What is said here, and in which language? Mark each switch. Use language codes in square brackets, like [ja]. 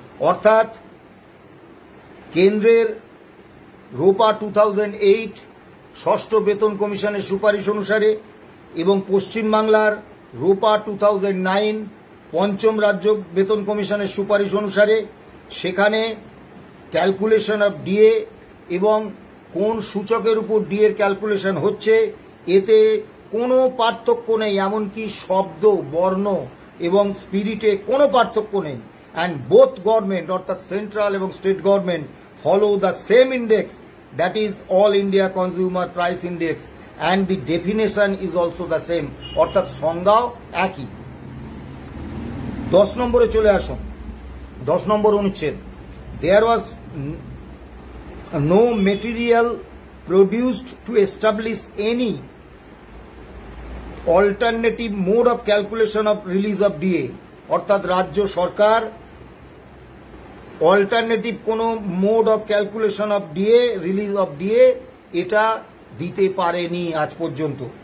[bn] অর্থাৎ কেন্দ্রের রোপা 2008 ষষ্ঠ বেতন কমিশনের সুপারিশ অনুসারে এবং পশ্চিমবাংলার রোপা 2009 পঞ্চম রাজ্য বেতন কমিশনের সুপারিশ অনুসারে সেখানে ক্যালকুলেশন অফ ডিএ এবং কোন সূচকের উপর ডিএর ক্যালকুলেশন হচ্ছে এতে কোনো পার্থক্য নেই, এমনকি শব্দ, বর্ণ এবং স্পিরিটে কোনো পার্থক্য নেই। [en] And both government, [bn] অর্থাৎ সেন্ট্রাল এবং state government, [en] follow the same index, that is All India Consumer Price Index, and the definition is also the same, [bn] অর্থাৎ সংজ্ঞাও একই। 10 নম্বরে চলে আসুন। 10 নম্বর অনুচ্ছেদ, [en] there was no material produced to establish any alternative mode of calculation of release of DA, [bn] অর্থাৎ রাজ্য সরকার alternative কোন mode of calculation of DA, release of DA এটা দিতে পারেনি আজ পর্যন্ত।